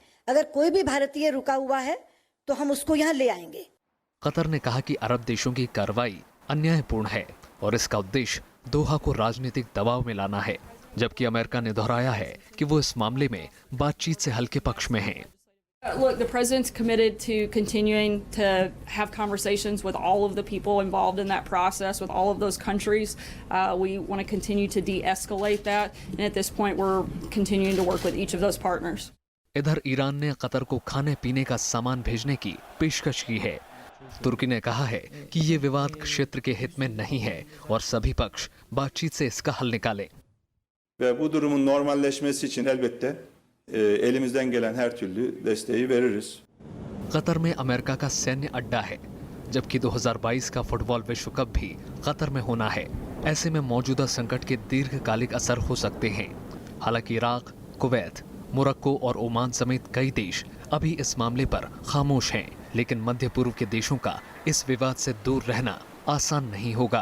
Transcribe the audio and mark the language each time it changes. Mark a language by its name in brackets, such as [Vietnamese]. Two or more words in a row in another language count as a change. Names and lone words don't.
[Hindi] अगर कोई भी भारतीय रुका हुआ है तो हम उसको यहाँ ले आएंगे। कतर ने कहा कि अरब देशों की कार्रवाई अन्यायपूर्ण है और इसका उद्देश्य दोहा को राजनीतिक दबाव में लाना है, जबकि अमेरिका ने दोहराया है कि वो इस मामले में बातचीत से हल्के पक्ष में है। [English] Look, the president's committed to continuing to have conversations with all of the people involved in that process, with all of those countries. We want to continue to de-escalate that, and at this point we're continuing to work with each of those partners. [Hindi] इधर ईरान ने कतर को खाने पीने का सामान भेजने की पेशकश की है। तुर्की ने कहा है कि ये विवाद क्षेत्र के हित में नहीं है और सभी पक्ष बातचीत से इसका हल निकालें। [Turkish] Ve bu durumun normalleşmesi için elbette elimizden gelen her türlü desteği veririz. [Hindi] कतर में अमेरिका का सैन्य अड्डा है, जबकि 2022 का फुटबॉल विश्व कप भी कतर में होना है। ऐसे में मौजूदा संकट के दीर्घकालिक असर हो सकते हैं। हालांकि इराक, कुवैत, मोरक्को और ओमान समेत कई देश अभी इस मामले पर खामोश हैं, लेकिन मध्य पूर्व के देशों का इस विवाद से दूर रहना आसान नहीं होगा।